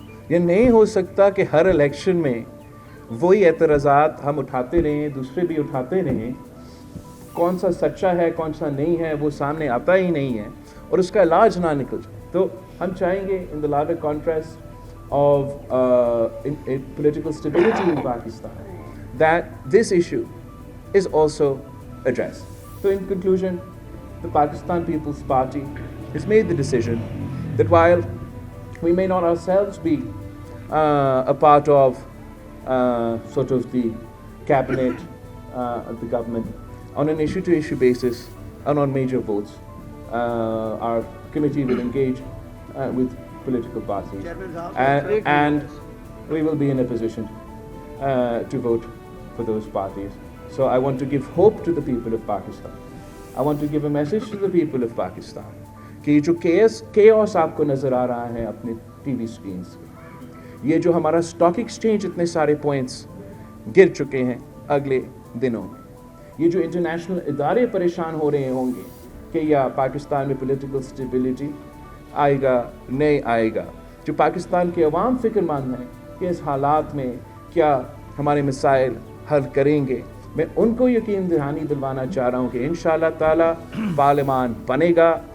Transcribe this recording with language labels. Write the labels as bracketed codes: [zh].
[ur] یہ نہیں ہو سکتا کہ ہر الیکشن میں وہی اعتراضات ہم اٹھاتے رہیں, دوسرے بھی اٹھاتے رہیں, کون سا سچا ہے کون سا نہیں ہے وہ سامنے آتا ہی نہیں ہے, اور اس کا علاج نہ نکل جائے. تو ہم چاہیں گے [en] In the larger contrast of political stability in Pakistan that this issue is also addressed. So in conclusion, the Pakistan People's Party has made the decision that while we may not ourselves be a part of sort of the cabinet of the government on an issue-to-issue basis and on major votes, our committee will engage with political parties and we will be in a position to vote for those parties. So I want to give hope to the people of Pakistan. I want to give a message to the people of Pakistan [ur] کہ جو chaos آپ کو نظر آ رہا ہے اپنے T V screens پہ, یہ جو ہمارا اسٹاک ایکسچینج اتنے سارے پوائنٹس گر چکے ہیں اگلے دنوں میں, یہ جو انٹرنیشنل ادارے پریشان ہو رہے ہوں گے کہ یا پاکستان میں پولیٹیکل اسٹیبلٹی آئے گا نہیں آئے گا, جو پاکستان کے عوام فکر مند ہیں کہ اس حالات میں کیا ہمارے مسائل حل کریں گے, میں ان کو یقین دہانی دلوانا چاہ رہا ہوں کہ انشاءاللہ تعالیٰ پارلیمان بنے گا.